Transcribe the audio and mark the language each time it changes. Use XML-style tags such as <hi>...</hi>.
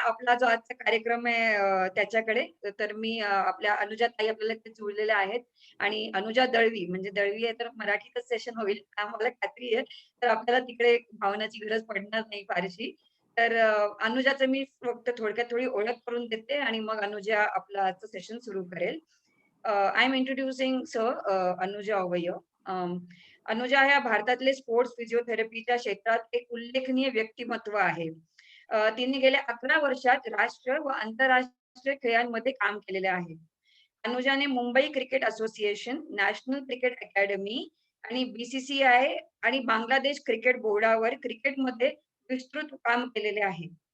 <mr>आपला जो आजचा कार्यक्रम आहे त्याच्याकडे. तर मी आपल्या अनुजा ताई आपल्याला इथे जुळलेल्या आहेत आणि अनुजा दळवी म्हणजे दळवी आहे तर मराठीतच सेशन होईल आम्हाला खात्री आहे. तर आपल्याला तिकडे भावनाची गरज पडणार नाही फारशी. तर अनुजाचं मी फक्त थोडक्यात थोडी ओळख करून देते आणि मग अनुजा आपलं आजचं सेशन सुरू करेल.</mr> <en>I am introducing sir Anuja Avayav.</en> <mr>अनुजा ह्या भारतातले स्पोर्ट्स फिजिओथेरपीच्या क्षेत्रात एक उल्लेखनीय व्यक्तिमत्व आहे. तिने गेल्या 11 वर्षात राष्ट्र व आंतरराष्ट्रीय खेळांमध्ये काम केलेले आहे. अनुजाने Mumbai cricket association, national cricket academy आणि BCCI आणि बांगलादेश क्रिकेट बोर्डावर क्रिकेटमध्ये विस्तृत काम केलेले आहे.</mr>